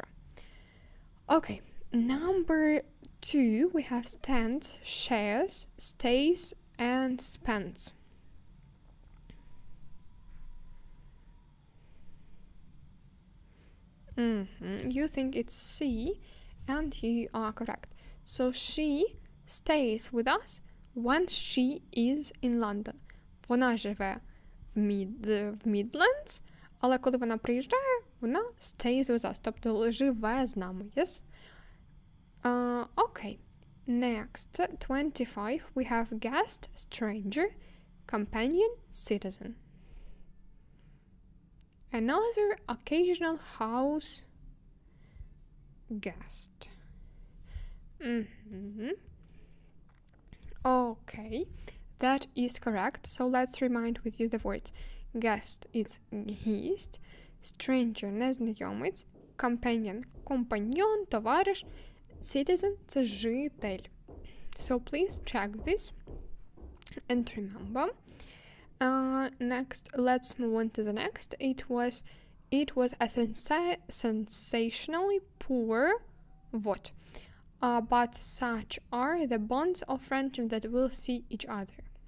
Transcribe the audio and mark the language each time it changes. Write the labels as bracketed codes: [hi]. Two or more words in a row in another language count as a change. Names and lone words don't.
[en] Okay, number 2, we have stands, shares, stays, and spends. You think it's C, and you are correct. So she stays with us when she is in London. [uk] Вона живе в Midlands, але коли вона приїжджає, вона [en] stays with us, [uk] тобто живе з нами, [en] yes? Okay. Next, 25, we have guest, stranger, companion, citizen. Another occasional house guest. Okay, that is correct. So let's remind with you the words. Guest – it's [uk] гість, stranger – незнайомець, companion – компаньйон, товариш, citizen – це житель. [en] So please check this and remember. Next, let's move on to the next. It was a sensationally poor what? But such are the bonds of friendship that will see each other.